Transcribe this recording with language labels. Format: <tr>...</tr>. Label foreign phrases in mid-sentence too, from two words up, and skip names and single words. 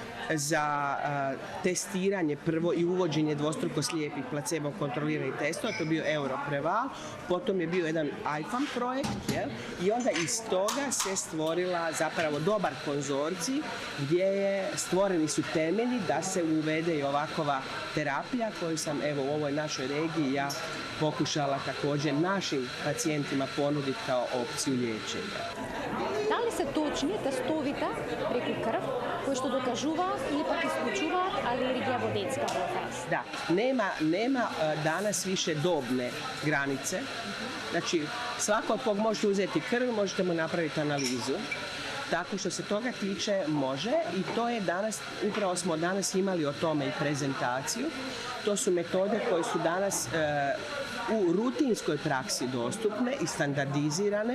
<hr>za testiranje prvo i uvođenje dvostruko slijepih placebo kontroliranih testova, to je bio Europreval, potom je bio jedan IFAM projekt i onda iz toga se stvorila zapravo dobar konzorcij gdje stvoreni su temelji da se uvede i ovakova terapija koju sam u ovoj našoj regiji ja pokušala također našim pacijentima ponuditi kao opciju liječenja.</hr> <mk>Да ли се точни тестовите преку крв кои што докажуваат или пак исклучуваат алергија во детска возраст?</mk> <hr>Da, nema danas više dobne granice. Znači, svako od kog možete uzeti krv, možete mu napraviti analizu. Tako što se toga tiče može i to je danas, upravo smo danas imali o tome i prezentaciju. To su metode koje su danas u rutinskoj praksi dostupne i standardizirane.</hr>